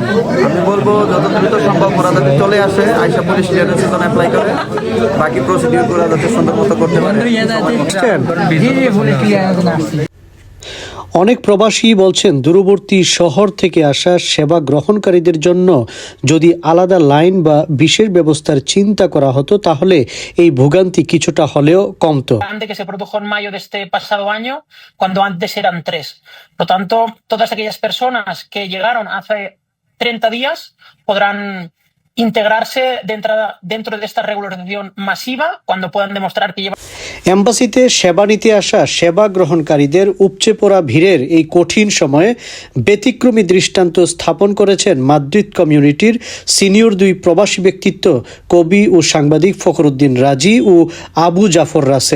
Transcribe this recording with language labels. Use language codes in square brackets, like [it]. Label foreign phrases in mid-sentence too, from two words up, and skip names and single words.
[bn] আমি বলবো যত দ্রুত সম্ভব ওরা যাতে চলে আসে, আইসা পুলিশ ক্লিয়ারেন্সের জন্য অ্যাপ্লাই করে, বাকি প্রসিডিউরগুলো যাতে সুন্দর মতো করতে পারে। অনেক প্রবাসী বলছেন দূরবর্তী শহর থেকে আসা সেবা গ্রহণকারীদের জন্য যদি আলাদা লাইন বা বিশেষ ব্যবস্থার চিন্তা করা হতো তাহলে এই ভোগান্তি কিছুটা হলেও কমতো। [es] Que se produjo en mayo de este pasado año, cuando antes eran 3. Por lo tanto, todas aquellas personas que llegaron hace 30 días podrán integrarse dentro de esta regularización masiva cuando puedan demostrar que llevan. [bn] এম্বাসিতে সেবা নিতে আসা সেবা গ্রহণকারীদের উপচে পড়া ভিড়ের এই কঠিন সময়ে ব্যতিক্রমী দৃষ্টান্ত স্থাপন করেছেন মাদ্রিদ কমিউনিটির সিনিয়র 2 প্রবাসী ব্যক্তিত্ব, কবি ও সাংবাদিক ফখরুদ্দিন রাজি ও আবু জাফর রাসেল।